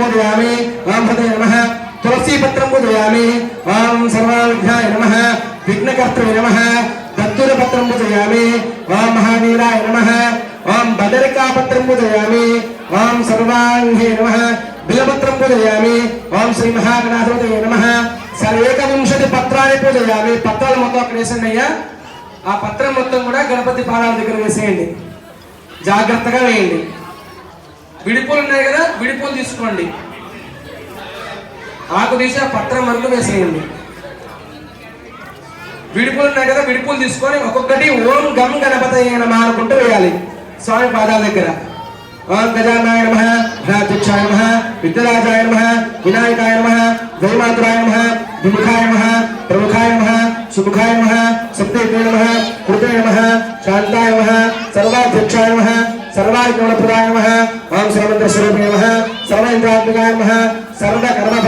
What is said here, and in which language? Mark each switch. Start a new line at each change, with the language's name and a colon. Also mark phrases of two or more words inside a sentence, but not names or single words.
Sanskrit: पूजयामि ओम हृदय नमः तुलसीपत्रं पूजयामि ओम सर्वविघ्नाय नमः विघ्नकर्तृ नमः दत्तूरपत्रं पूजयामि ओम महावीराय नमः ओम बदरिकापत्रं पूजयामि ओम सर्वांगे नमः बिलपत्रं पूजयामि ओम श्री महागणाधिपतये नमः सर्वेकविंशति पत्राणि पूजयामि
Telugu: పత్రాలు మొత్తం అక్కడ వేసేయండి అయ్యా ఆ పత్రం మొత్తం కూడా గణపతి పాదాల దగ్గర వేసేయండి జాగ్రత్తగా వేయండి విడిపూలు ఉన్నాయి కదా విడిపూలు తీసుకోండి ఆకు తీసి ఆ పత్రం వరకు వేసేయండి విడిపూలు ఉన్నాయి కదా విడిపూలు తీసుకొని ఒక్కొక్కటి
Sanskrit: ఓం గం గణపతయే నమః
Telugu: అనుకుంటూ వేయాలి స్వామి పాదాల దగ్గర
Sanskrit: ओम गजाननाय नमः गणाध्यक्षाय नमः विद्याराजाय नमः विनायकाय नमः जयमातुराय नमः विमुखाय नमः प्रमुखाय नमः सुमुखाय नमः सप्तैते नमः कृते नमः शान्ताय नमः सर्वाध्यक्षाय नमः सर्वाधिगुणप्रदाय नमः ओम सर्वमन्त्रस्वरूपिणे नमः सर्वेन्द्रात्मकाय नमः सर्वकर्म